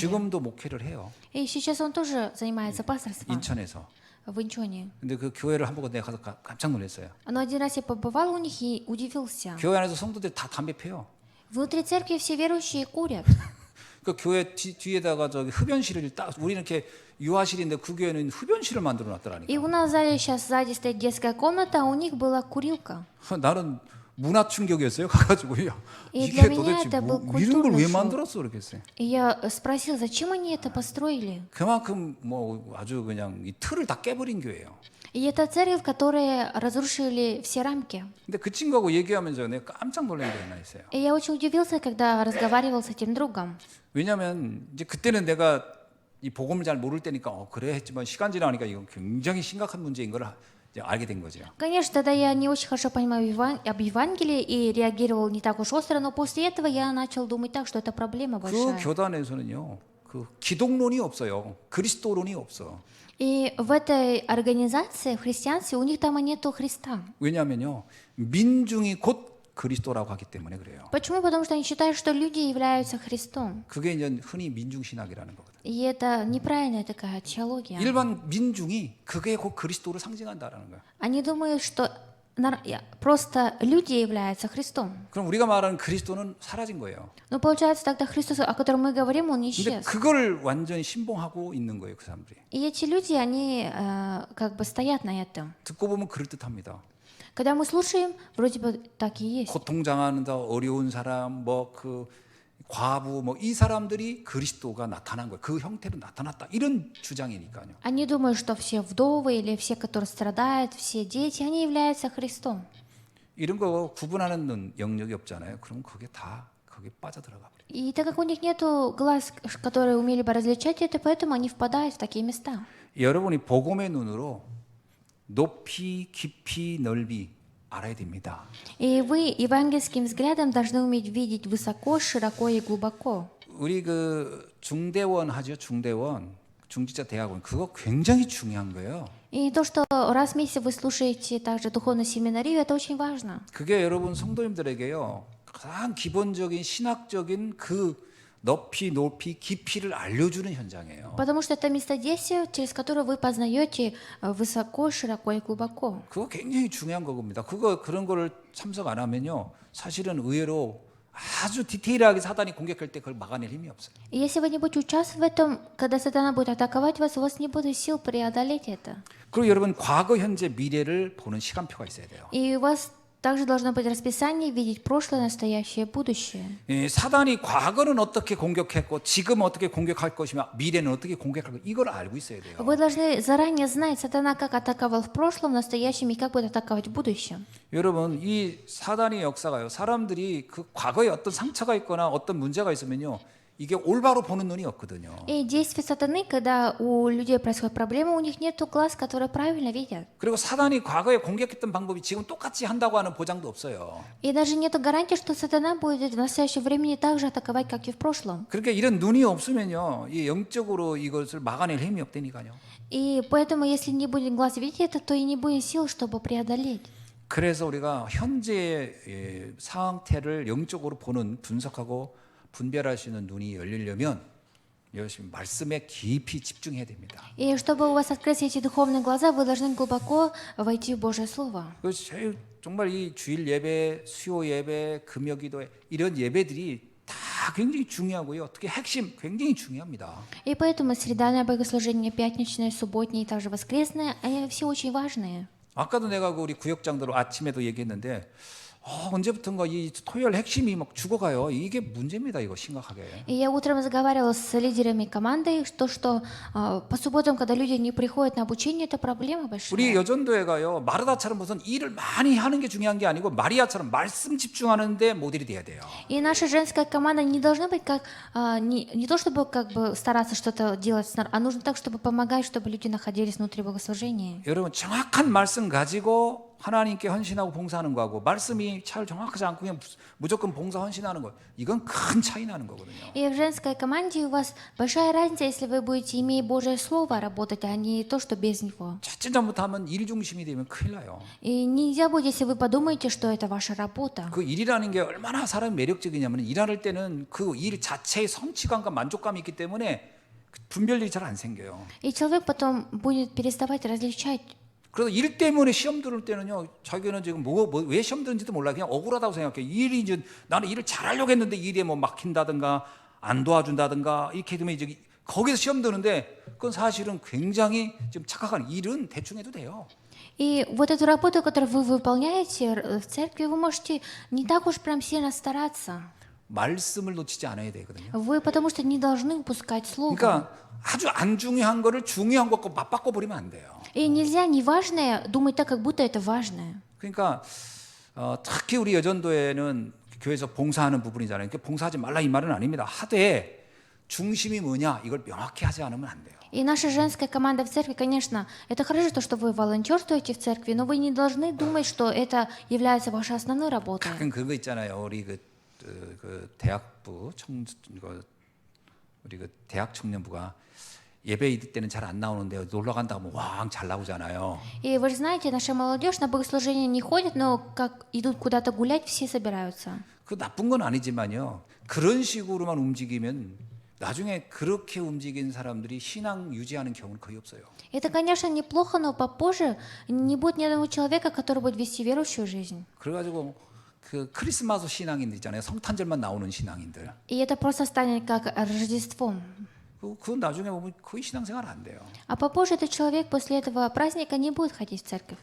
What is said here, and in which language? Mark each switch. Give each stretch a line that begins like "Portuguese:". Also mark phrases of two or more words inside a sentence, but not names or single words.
Korean: 지금도 목회를 해요.
Russian: И сейчас он тоже занимается пасторством
Korean: 인천에서.
Russian: в Инчоне.
Korean: 근데 그 교회를 한 번 내가 가서 깜짝 놀랐어요.
Russian: Но один раз я побывал у них и удивился.
Korean: 교회 안에서 성도들이 다 담배 피워요.
Russian: Внутри церкви все верующие курят.
Korean: 그 교회 뒤에다가 저기 흡연실을 딱 우리는 이렇게 유아실인데 그 교회는 흡연실을 만들어 놨더라니까.
Russian: И у нас в зале сейчас сзади стоит детская комната, а у них была курилка.
Korean: 나는 문화 충격이었어요. 가가지고 야,
Russian: И
Korean: 이게
Russian: для меня
Korean: 도대체
Russian: это был
Korean: 이런 걸
Russian: культурный
Korean: 왜
Russian: шок.
Korean: 만들었어 그랬겠어요.
Russian: И я спросил, зачем они это построили?
Korean: 그만큼 뭐 아주 그냥 이 틀을 다 깨버린 교회예요.
Russian: И это церковь, которые разрушили все рамки.
Korean: 근데 그 친구하고 얘기하면서 내가 깜짝 놀란 게 하나 있어요.
Russian: И я очень удивился, когда разговаривал с этим другом.
Korean: 왜냐하면 이제 그때는 내가 이 복음을 잘 모를 때니까 그래 했지만 시간 지나니까 이건 굉장히 심각한 문제인 걸 이제 알게 된 거죠.
Russian: Конечно, тогда я не очень хорошо понимаю об Евангелии и реагировал не так уж остро, но после этого я начал думать так, что это проблема
Korean: 그
Russian: большая.
Korean: 교단에서는요 그 기독론이 없어요. 그리스도론이 없어.
Russian: И в этой организации, в христианстве, у них там и нету Христа.
Korean: 왜냐하면요, 민중이 곧 그리스도라고 하기 때문에 그래요.
Russian: Почему? Потому что они считают, что люди являются Христом.
Korean: 그게 이제 흔히 민중신학이라는 거거든.
Russian: И это неправильная такая теология.
Korean: 일반 민중이 그게 곧 그리스도를 상징한다라는 거야.
Russian: Они думают, что просто люди являются Христом.
Korean: 그럼 우리가 말하는 그리스도는 사라진 거예요.
Russian: Но получается, тогда Христос, о котором мы говорим, он
Korean: 근데
Russian: исчез.
Korean: 그걸 완전히 신봉하고 있는 거예요, 그 사람들이.
Russian: И эти люди, они как бы стоят на этом.
Korean: 듣고 보면 그럴듯합니다.
Russian: Когда мы слушаем, вроде бы так и есть.
Korean: 고통당하는 어려운 사람, 뭐 그 과부, 뭐 이 사람들이 그리스도가 나타난 거예요. 그 형태로 나타났다. 이런 주장이니까요.
Russian: Они думают, что все вдовы или все, которые страдают, все дети, они являются Христом.
Korean: 이런 거 구분하는 영역이 없잖아요. 그럼 그게 다 거기 빠져들어가 버려요.
Russian: И так как у них нету глаз, которые умели бы различать это, поэтому они впадают в такие места.
Korean: 여러분이 복음의 눈으로 높이, 깊이, 넓이 알아야 됩니다.
Russian: И вы евангельским взглядом должны уметь видеть высоко, широко и глубоко.
Korean: 우리 그 중대원 하죠. 중대원, 중지자 대학원. 그거 굉장히 중요한 거예요.
Russian: И то, что раз в месяц вы слушаете также духовную семинарию, это очень важно.
Korean: 그게 여러분 성도님들에게요. 가장 기본적인 신학적인 그 높이, 높이, 깊이를 알려주는 현장이에요.
Russian: Потому что это место действия, через которое вы познаете высоко, широко и глубоко.
Korean: 그거 굉장히 중요한 거겁니다. 그런 거를 참석 안 하면요. 사실은 의외로 아주 디테일하게 사단이 공격할 때 그걸 막아낼 힘이 없어요.
Russian: И если вы не будете участвовать в этом, когда сатана будет атаковать вас, у вас не будет сил преодолеть это.
Korean: 그리고 여러분 과거, 현재, 미래를 보는 시간표가 있어야 돼요.
Russian: И у вас также должно быть расписание, видеть прошлое, настоящее, будущее.
Korean: 사단이 과거는 어떻게 공격했고 지금 어떻게 공격할 것이며 미래는 어떻게 공격할 것 이걸 알고 있어야 돼요.
Russian: Вы должны заранее знать, сатана как атаковал в прошлом, в настоящем и как будет атаковать в будущем.
Korean: 여러분 이 사단의 역사가요. 사람들이 그 과거에 어떤 상처가 있거나 어떤 문제가 있으면요. 이게 올바로 보는 눈이 없거든요.
Russian: И действие сатаны, когда у людей происходят проблемы, у них нет глаз, которые правильно видят.
Korean: 그리고 사단이 과거에 공격했던 방법이 지금 똑같이 한다고 하는 보장도 없어요.
Russian: И даже нет гарантии, что сатана будет в настоящем времени так же атаковать, как и в прошлом.
Korean: 그러니까 이런 눈이 없으면요. 이 영적으로 이것을 막아낼 힘이 없다니까요.
Russian: И поэтому, если не будет глаз видеть это, то и не будет сил, чтобы преодолеть.
Korean: 그래서 우리가 현재의 상태를 영적으로 보는 분석하고 분별할 수 있는 눈이 열리려면 열심히 말씀에 깊이 집중해야 됩니다.
Russian: И чтобы у вас открылись эти духовные глаза, вы должны глубоко войти в Божье Слово.
Korean: 정말 이 주일 예배, 수요 예배, 금요기도 이런 예배들이 다 굉장히 중요하고요. 특히 핵심 굉장히 중요합니다.
Russian: И поэтому средальное богослужение, пятничное, субботнее и также воскресное, они все очень важные.
Korean: 아까도 내가 우리 구역장들 아침에도 얘기했는데 언제부턴가 이 토요일 핵심이 막 죽어가요. 이게 문제입니다. 이거 심각하게.
Russian: И я утром разговаривала с лидерами команды, что по субботам, когда люди не приходят на обучение, это проблема большая.
Korean: 우리 여전도회가요. 마르다처럼 무슨 일을 많이 하는 게 중요한 게 아니고 마리아처럼 말씀 집중하는데 모델이 돼야 돼요.
Russian: И наша женская команда не должна быть как не то чтобы как бы стараться что-то делать, а нужно так, чтобы помогать, чтобы люди находились внутри богослужения.
Korean: 여러분 정확한 말씀 가지고 하나님께 헌신하고 봉사하는 거하고 말씀이 잘 정확하지 않고 그냥 무조건 봉사 헌신하는 거 이건 큰 차이 나는 거거든요.
Russian: И в женской команде у вас большая разница, если вы будете, имея Божье Слово, работать, а не то, что без него.
Korean: 첫째 잘못하면 일 중심이 되면 큰일 나요.
Russian: И нельзя будет, если вы подумаете, что это ваша работа.
Korean: 그 일이라는 게 얼마나 사람이 매력적이냐면 일할 때는 그 일 자체의 성취감과 만족감이 있기 때문에 분별력이 잘 안 생겨요.
Russian: И человек потом будет переставать различать.
Korean: 그래서 일 때문에 시험 들을 때는요, 자기는 지금 왜 시험 드는지도 몰라. 그냥 억울하다고 생각해. 일이 이제 나는 일을 잘하려고 했는데 일에 뭐 막힌다든가 안 도와준다든가 이렇게 되면 이제 거기서 시험 드는데 그건 사실은 굉장히 좀 착각한 일은 대충 해도 돼요.
Russian: И вот эту работу, которую вы выполняете в церкви, вы можете не так уж прям сильно стараться.
Korean: 말씀을 놓치지 않아야 되거든요.
Russian: Вы потому что не должны упускать слово.
Korean: 그러니까 아주 안 중요한 거를 중요한 것과 맞바꿔 버리면 안 돼요.
Russian: И нельзя неважное думать так, как будто это важное.
Korean: 그러니까 특히 우리 여전도에는 교회에서 봉사하는 부분이잖아요. 그러니까 봉사하지 말라 이 말은 아닙니다. 하되 중심이 뭐냐 이걸 명확히 하지 않으면 안 돼요.
Russian: И наша женская команда в церкви, конечно, это хорошо, то, что вы волонтерствуете в церкви, но вы не должны думать, что это является вашей основной работой.
Korean: 가끔 그거 있잖아요. 우리 그 대학부 우리 그 대학 청년부가 예배 이럴 때는 잘 안 나오는데 놀러 간다 하면 왕 잘 나오잖아요.
Russian: И вы же знаете, наша молодежь на богослужение не ходит, но как идут куда-то гулять, все собираются.
Korean: 그 나쁜 건 아니지만요. 그런 식으로만 움직이면 나중에 그렇게 움직인 사람들이 신앙 유지하는 경우는 거의 없어요.
Russian: Это, конечно, неплохо, но попозже не будет ни одного человека, который будет вести верующую жизнь.
Korean: 그래가지고 그 크리스마스 신앙인들 있잖아요. 성탄절만 나오는 신앙인들.
Russian: И это просто станет как Рождеством.
Korean: 그 나중에 보면 거의 신앙생활 안 돼요.
Russian: А попозже этот человек после этого праздника не будет ходить в церковь.